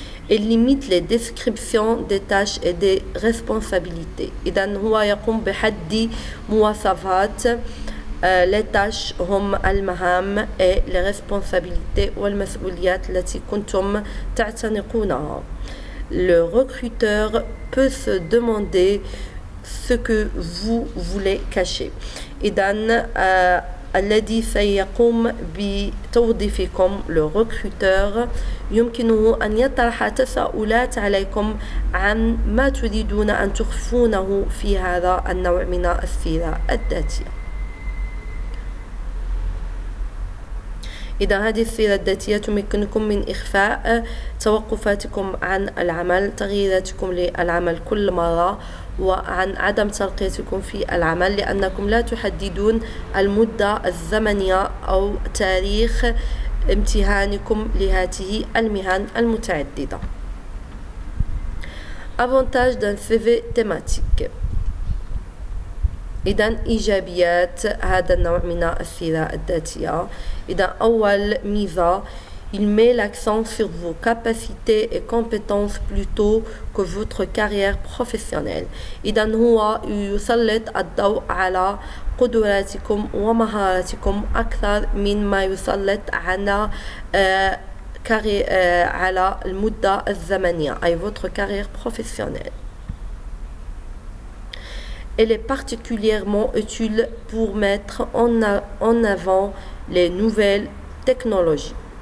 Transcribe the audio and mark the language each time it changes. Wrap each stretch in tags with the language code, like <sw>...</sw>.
<fr>Il limite les descriptions des tâches et des responsabilités.</fr> <ar>إذن هو يقوم بحد مواصفات</ar> <fr>les tâches</fr> <ar>هم المهام</ar> <fr>et les responsabilités</fr> <ar>والمسؤوليات التي كنتم تعتنقونها.</ar> <fr>Le recruteur peut se demander ce que vous voulez cacher.</fr> <ar>إذن الذي سيقوم بتوظيفكم</ar> <fr>le recruteur</fr> <ar>يمكنه أن يطرح تساؤلات عليكم عن ما تريدون أن تخفونه في هذا النوع من السيرة الذاتية. إذا هذه السيرة الذاتية تمكنكم من إخفاء توقفاتكم عن العمل، تغييراتكم للعمل كل مرة، وعن عدم ترقيتكم في العمل، لأنكم لا تحددون المدة الزمنية أو تاريخ امتهانكم لهذه المهن المتعددة.</ar> <fr>Avantage d'un CV thématique.</fr> <ar>إذن إيجابيات هذا النوع من السيرة الذاتية. إذا أول ميزة</ar> <fr>il met l'accent sur vos capacités et compétences plutôt que votre carrière professionnelle.</fr> <ar>إذن هو يسلط الضوء على قدراتكم ومهاراتكم أكثر من ما يسلط على المدة الزمنية أي</ar> <fr>votre carrière professionnelle. Elle est particulièrement utile pour mettre en avant les nouvelles technologies.</fr>